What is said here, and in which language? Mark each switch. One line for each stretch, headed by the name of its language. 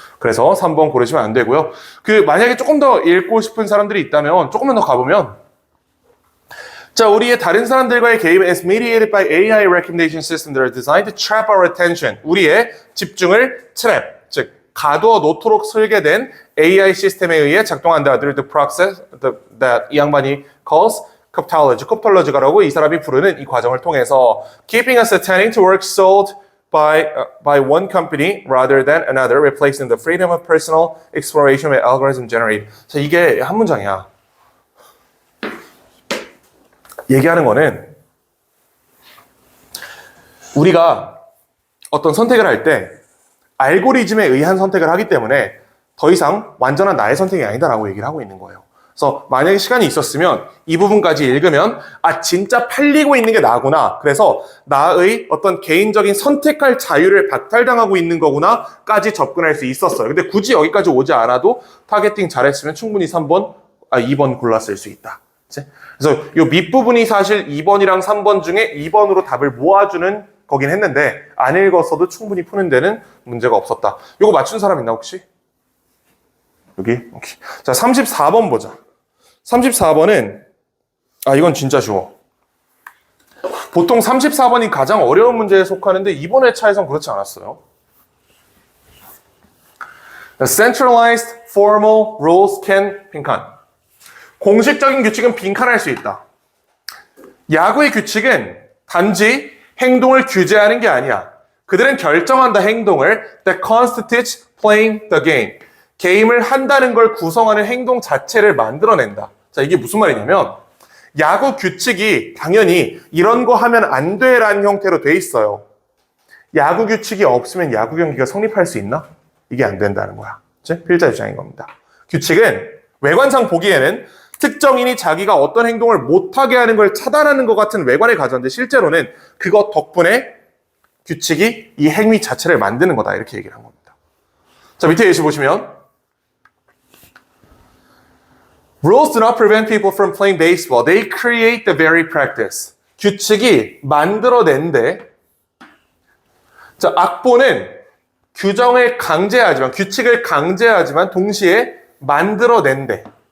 Korean: 그래서 3번 고르시면 안 되고요. 만약에 조금 더 읽고 싶은 사람들이 있다면 조금만 더 가보면 자, 우리의 다른 사람들과의 개입
English: is mediated by AI recommendation systems that are designed to trap our attention.
Korean: 우리의 집중을 trap, 즉 가두어 놓도록 설계된 AI 시스템에 의해 작동한다.
English: The process that
Korean: 이 양반이
English: calls
Korean: coptology가라고 이 사람이 부르는 이 과정을 통해서
English: keeping us attending to work sold by one company rather than another, replacing the freedom of personal exploration with algorithm generated.
Korean: 자, 이게 한 문장이야. 얘기하는 거는 우리가 어떤 선택을 할 때 알고리즘에 의한 선택을 하기 때문에 더 이상 완전한 나의 선택이 아니다라고 얘기를 하고 있는 거예요. 그래서 만약에 시간이 있었으면 이 부분까지 읽으면 진짜 팔리고 있는 게 나구나. 그래서 나의 어떤 개인적인 선택할 자유를 박탈당하고 있는 거구나까지 접근할 수 있었어요. 근데 굳이 여기까지 오지 않아도 타겟팅 잘했으면 충분히 2번 골랐을 수 있다. 그래서 이 밑부분이 사실 2번이랑 3번 중에 2번으로 답을 모아주는 거긴 했는데 안 읽었어도 충분히 푸는 데는 문제가 없었다. 이거 맞춘 사람 있나 혹시? 여기? 오케이. 자, 34번 보자. 34번은 이건 진짜 쉬워. 보통 34번이 가장 어려운 문제에 속하는데 이번 회차에선 그렇지 않았어요.
English: The centralized formal rules can 빈칸.
Korean: 공식적인 규칙은 빈칸할 수 있다. 야구의 규칙은 단지 행동을 규제하는 게 아니야. 그들은 결정한다 행동을
English: that constitutes playing the game.
Korean: 게임을 한다는 걸 구성하는 행동 자체를 만들어낸다. 자, 이게 무슨 말이냐면 야구 규칙이 당연히 이런 거 하면 안 돼라는 형태로 돼 있어요. 야구 규칙이 없으면 야구 경기가 성립할 수 있나? 이게 안 된다는 거야. 필자 주장인 겁니다. 규칙은 외관상 보기에는 특정인이 자기가 어떤 행동을 못하게 하는 걸 차단하는 것 같은 외관을 가졌는데 실제로는 그것 덕분에 규칙이 이 행위 자체를 만드는 거다. 이렇게 얘기를 한 겁니다. 자, 밑에 예시 보시면
English: Rules do not prevent people from playing baseball. They create the very practice.
Korean: 규칙이 만들어낸데 자, 악보는 규칙을 강제하지만 동시에 만들어낸대.